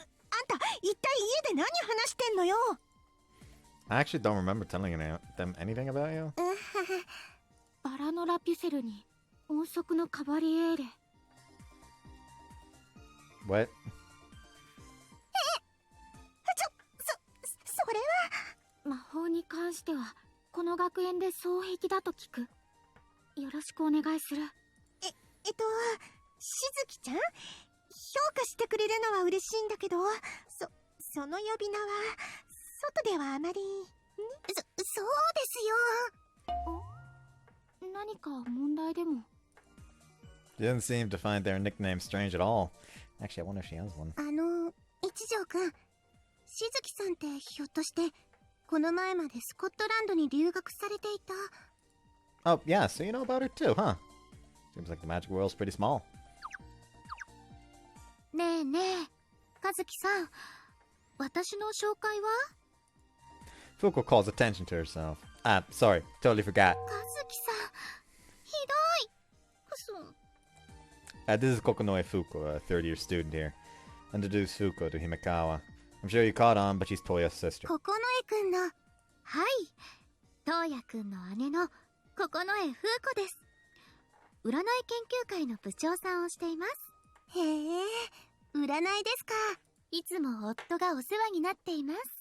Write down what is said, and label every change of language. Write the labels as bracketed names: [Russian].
[Japanese] あんた一体家で何話してんのよ。 [English] I actually don't remember telling them anything about you. [Japanese] バラのラピュセルに音速のカバリエーレ。 [English] What? [Japanese] それは魔法に関してはこの学園で双璧だと聞く。よろしくお願いする。しずきちゃん、評価してくれるのは嬉しいんだけど、その呼び名は外ではあまり。そうですよ。何か問題でも？ [English] She doesn't seem to find their nickname strange at all. Actually, I wonder if she has one. [Japanese] 一条くん、しずきさんってひょっとしてこの前までスコットランドに留学されていた？ [English] Oh, yeah, so you know about her too, huh? Seems like the magic world's pretty small. [Japanese] ねえねえ、和樹さん、私の紹介は？ [English] Fuko calls attention to herself. Ah, sorry, totally forgot. [Japanese] 和樹さん、ひどい。 [English] This is Kokonoe Fuko, a third-year student here. Introduce Fuko to Himekawa. I'm sure you caught on, but she's Toya's sister. [Japanese] 九重くんの、はい、東也くんの姉の九重風子です。占い研究会の部長さんをしています。へえ、占いですか。いつも夫がお世話になっています。